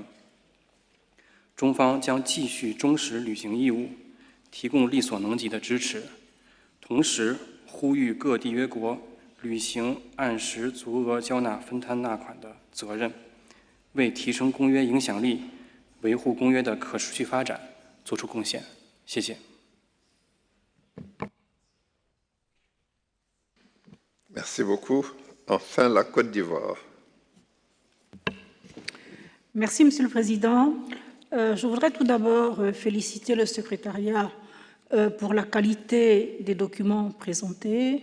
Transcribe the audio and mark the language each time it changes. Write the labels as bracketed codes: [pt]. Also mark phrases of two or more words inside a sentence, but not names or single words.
[zh] 中方将继续忠实履行义务，提供力所能及的支持，同时呼吁各缔约国履行按时足额缴纳分摊纳款的责任，为提升公约影响力、维护公约的可持续发展作出贡献。谢谢。 [fr] Merci beaucoup. Enfin, la Côte d'Ivoire. Merci, Monsieur le Président. Je voudrais tout d'abord féliciter le secrétariat pour la qualité des documents présentés.